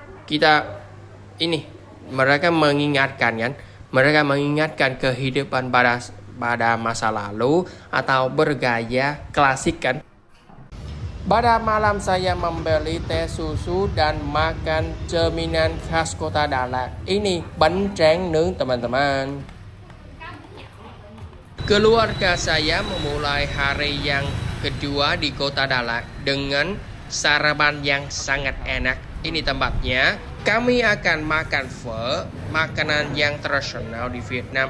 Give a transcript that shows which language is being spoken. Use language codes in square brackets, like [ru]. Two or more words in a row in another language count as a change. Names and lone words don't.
[id] Mereka mengingatkan kehidupan pada masa lalu atau bergaya klasik, kan. Pada malam saya membeli teh susu dan makan cemilan khas kota Dalat. Ini [vi] bánh tráng nướng, [id] teman-teman. Keluarga saya memulai hari yang kedua di kota Dalat dengan sarapan yang sangat enak. Ini tempatnya. Kami akan makan pho, makanan yang tradisional di Vietnam.